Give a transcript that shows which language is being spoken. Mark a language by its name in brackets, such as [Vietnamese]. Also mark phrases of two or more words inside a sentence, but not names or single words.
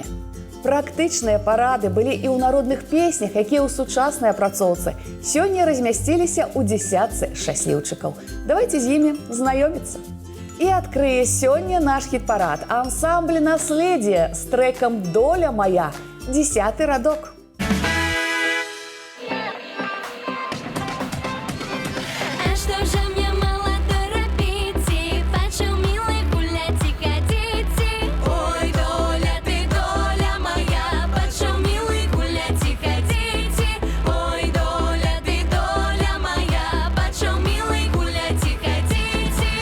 [Belarusian] Практычныя парады былі і ў народных песнях, якія ў сучаснай апрацоўцы сёння размясціліся ў дзесятцы шчасліўчыкаў. Давайце з імі знаёміцца. І адкрые сёння наш хіт-парад ансамбль «Наследие» з трэкам «Доля моя», 10-й радок. [Russian] А что же мне мало торопить и хочу, милый, гулять и ходить и... Ой, доля ты, доля моя, хочу, милый, гулять и ходить и... Ой, доля ты, доля моя, хочу, милый, гулять и ходить и...